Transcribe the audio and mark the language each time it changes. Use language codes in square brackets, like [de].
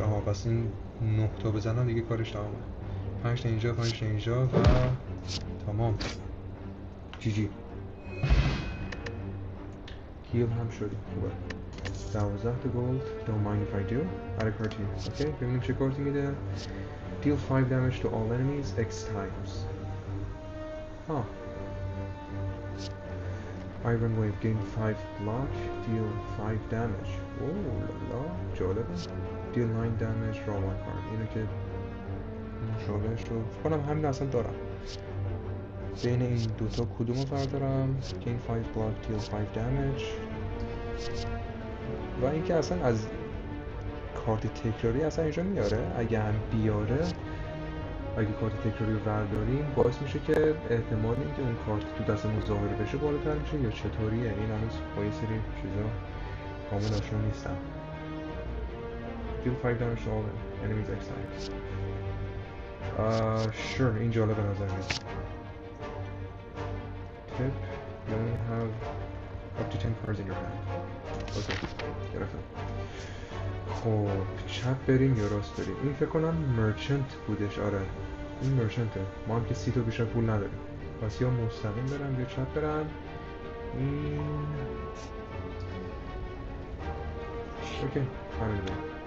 [fa] آها پس این 9 تا بزنم دیگه کارش تمامه. 5 تا اینجا 5 تا اینجا و تمام. جی جی هیل هم شدیم خوبه. 12 تا گولد. [en] Don't mind if I do. add a card to you. [fa] اوکی ببینیم چه کارتی میده. [en] Deal 5 damage to all enemies X times. ها Iron Wave gain 5 block, deal 5 damage. [fa] اوه لالا جالبه. [en] Deal 9 damage draw 1 card. [fa] اینو که مشابهش رو کنم همین اصلا دارم. بین این دوتا کدومو بردارم؟ [en] gain 5 block, deal 5 damage. [fa] و اینکه اصلا از کارت تکراری اصلا اینجا میاره. اگه هم بیاره، اگه کارت تکراری رو برداریم باعث میشه که احتمال اینکه اون کارت تو دست مظاهره بشه بالاتر میشه یا چطوریه؟ این هنوز با یه سری چیزا کامل آشنا نیستم. [en] Deal 5 damage to all enemies X times. [fa] Sure این جالب به نظر میاد. [en] Tip you only have up to 10 cards in your hand. [fa] اوکی گرفتم. خب چپ بریم یا راست بریم؟ این فکر کنم مرچنت بودش. آره این مرچنته. ما هم که 30 تا بیشتر پول نداریم. پس یا مستقیم برم یا چپ برم. این اوکی همین بریم.